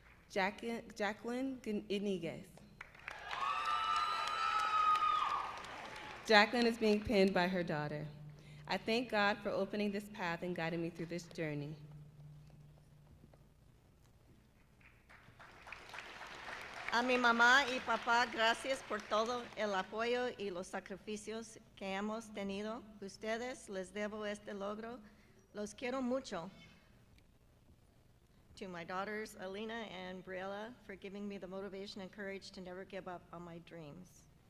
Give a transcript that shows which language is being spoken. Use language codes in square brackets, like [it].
[en] Jacqueline Iniguez. Jacqueline is being pinned by her daughter. I thank God for opening this path and guiding me through this journey. [es] A mi mamá y papá, gracias por todo el apoyo y los sacrificios que hemos tenido. Ustedes les debo este logro. Los quiero mucho. [en] To my daughters, Alina and Briella, for giving me the motivation and courage to never give up on my dreams.